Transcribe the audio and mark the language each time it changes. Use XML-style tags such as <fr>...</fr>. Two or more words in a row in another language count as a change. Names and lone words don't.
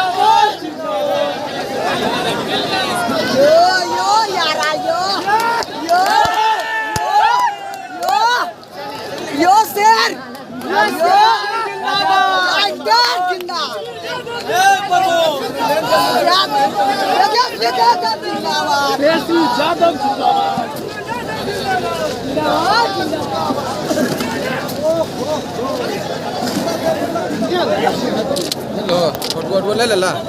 <hi>यो यो यारा यो यो यो यो शेर यो जिंदाबाद जिंदाबाद। तेजस्वी यादव जिंदाबाद। तेजस्वी यादव जिंदाबाद लो फुटबॉल बोले लला</hi>